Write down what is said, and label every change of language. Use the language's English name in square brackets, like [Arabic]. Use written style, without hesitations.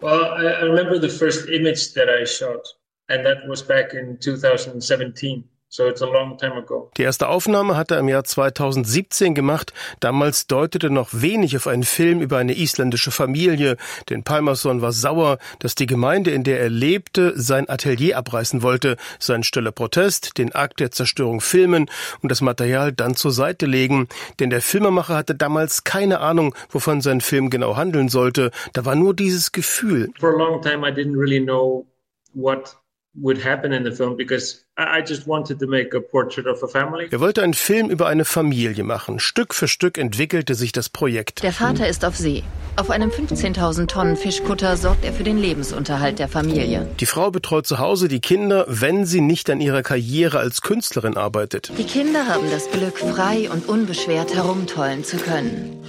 [English] I remember the first image that I shot. And that was back in 2017. So it's a long time ago. [German] Die erste Aufnahme hat er im Jahr 2017 gemacht. Damals deutete noch wenig auf einen Film über eine isländische Familie. Denn Palmason war sauer, dass die Gemeinde, in der er lebte, sein Atelier abreißen wollte, seinen stiller Protest, den Akt der Zerstörung filmen und das Material dann zur Seite legen. Denn der Filmemacher hatte damals keine Ahnung, wovon sein Film genau handeln sollte. Da war nur dieses Gefühl. [English] For a long time I didn't really know what would happen in the film because I just wanted to make a portrait of a family. [German] Er wollte einen Film über eine Familie machen. Stück für Stück entwickelte sich das Projekt. Der Vater ist auf See. Auf einem 15.000 Tonnen Fischkutter sorgt er für den Lebensunterhalt der Familie. Die Frau betreut zu Hause die Kinder, wenn sie nicht an ihrer Karriere als Künstlerin arbeitet. Die Kinder haben das Glück, frei und unbeschwert herumtollen zu können.